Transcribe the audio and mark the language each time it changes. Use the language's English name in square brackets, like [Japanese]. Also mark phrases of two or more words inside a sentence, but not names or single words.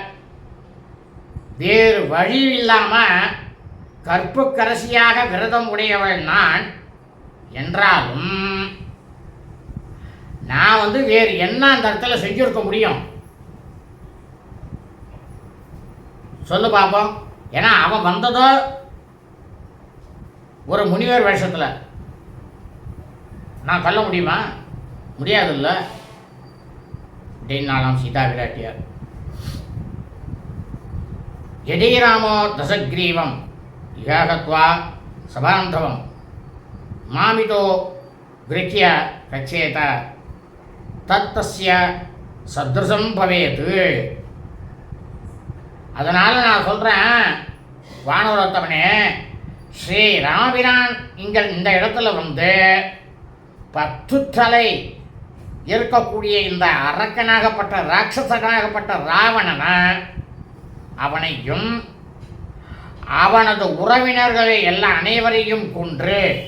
[Tamil] வேறு வழி இல்லாமல் கற்புக்கரசியாக விரதம் உடையவள் நான் என்றாலும் நான் வந்து வேறு என்ன அந்த இடத்துல செஞ்சுருக்க முடியும் சொல்லு பார்ப்போம். ஏன்னா அவன் வந்ததோ ஒரு முனிவர் வேஷத்தில், நான் சொல்ல முடியுமா? முடியாதுல்ல அப்படின்னாலாம் சீதா பிராட்டியார். [Sanskrit] यदीरामो दशग्रीवं यागत्वा सबान्धवं मामितो गृह्य गच्छेत तत्तस्य सदृशं भवेत्. [Tamil] அதனால் நான் சொல்கிறேன் வானவரோத்தமனே, ஸ்ரீ ராமபிரான் இந்த இடத்துல வந்து 10 தலை இருக்கக்கூடிய இந்த அரக்கனாகப்பட்ட ராட்சசனாகப்பட்ட ராவணனை அவனையும் அவனது உறவினர்களை எல்லாம் அனைவரையும் கொன்று